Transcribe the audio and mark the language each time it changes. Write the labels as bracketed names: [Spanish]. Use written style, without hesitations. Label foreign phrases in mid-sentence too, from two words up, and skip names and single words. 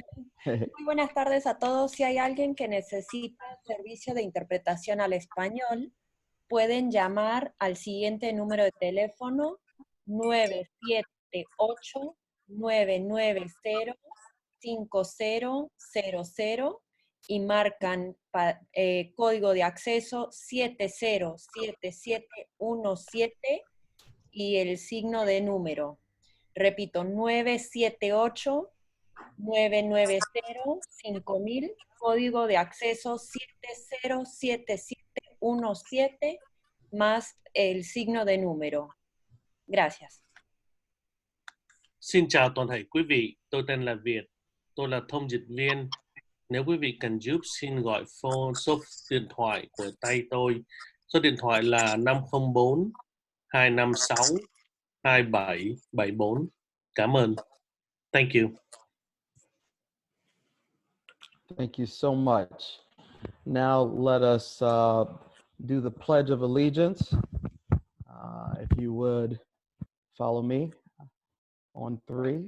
[Spanish] Muy buenas tardes a todos. Si hay alguien que necesita servicio de interpretación al español, pueden llamar al siguiente número de teléfono 978-990-5000 y marcan código de acceso 707717 y el signo de número. Repito, 978-990-5000, código de acceso 707717, más el signo de número. Gracias. [Vietnamese] Xin chào toàn thể quý vị, tôi tên là Việt, tôi là thông dịch viên. Nếu quý vị cần giúp, xin gọi phone số điện thoại của tay tôi. Số điện thoại là 504-256-2774. Cảm ơn. [English] Thank you. Thank you so much. Now let us do the Pledge of Allegiance. If you would follow me on 3.